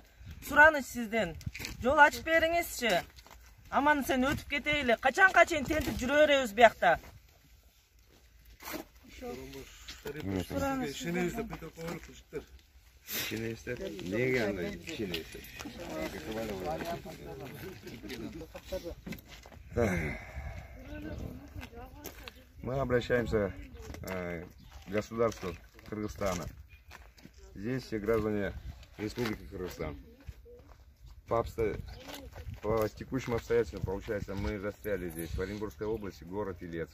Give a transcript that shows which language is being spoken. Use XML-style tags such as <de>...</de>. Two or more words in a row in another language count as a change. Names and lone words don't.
<ky>Сураныч сизден. Жол ачып бериңизчи. Аман сен өтүп кетейли. Качанга чейин тентип жүрө беребиз биякта? Ишенебиз деп бүтөп коелук жигиттер. Ишенесиздер? Неге андай ишенесиздер?</ky> <ru>Мы обращаемся к государству Кыргызстана. Здесь все граждане Республики Кыргызстан. По текущим обстоятельствам, получается, мы застряли здесь, в Оренбургской области, город Илецк.</ru>